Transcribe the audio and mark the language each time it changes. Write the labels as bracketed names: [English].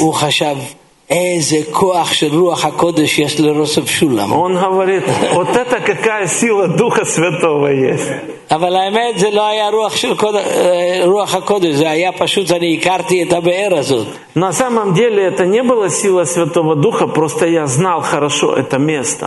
[Hebrew] הוא חשב, איזה כוח של רוח הקודש יש לרוסף שולם. [Russian] Он говорит, вот это какая сила Духа Святого есть. [Hebrew] אבל האמת זה לא היה רוח של רוח הקודש, זה היה פשוט אני הכרתי את הבאר הזאת. [Russian] На самом деле это не было сила Святого Духа, просто я знал хорошо это место.